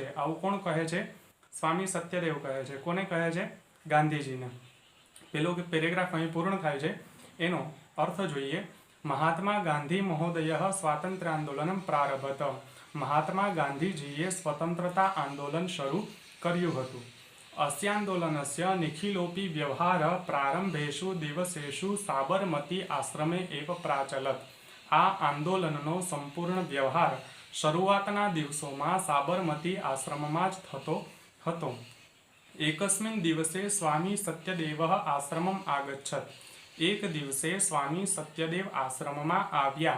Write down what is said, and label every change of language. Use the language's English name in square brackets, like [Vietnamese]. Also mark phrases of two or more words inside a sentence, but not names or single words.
[Gujarati] આવું કોણ કહે છે? સ્વામી સત્યદેવ કહે છે. કોને કહે છે? ગાંધીજીને. પેલો પેરેગ્રાફ અહીં પૂર્ણ થાય છે. એનો અર્થ જોઈએ. [Sanskrit] महात्मा गान्धी महोदय स्वातन्त्र्य आन्दोलन प्रारभत. [Gujarati] મહાત્મા ગાંધીજીએ સ્વતંત્રતા આંદોલન શરૂ કર્યું હતું. [Sanskrit] अस्यान्दोलनस्य निखिलोऽपि व्यवहार प्रारंभेषु दिवसेषु साबरमती आश्रमे एव प्राचलत. [Gujarati] આ આંદોલનનો સંપૂર્ણ વ્યવહાર શરૂઆતના દિવસોમાં સાબરમતી આશ્રમમાં જ થતો હતો. [Sanskrit] एकस्मिन् दिवसे स्वामी सत्यदेव आश्रमम् आगच्छत. [Gujarati] એક દિવસે સ્વામી સત્યદેવ આશ્રમમાં આવ્યા.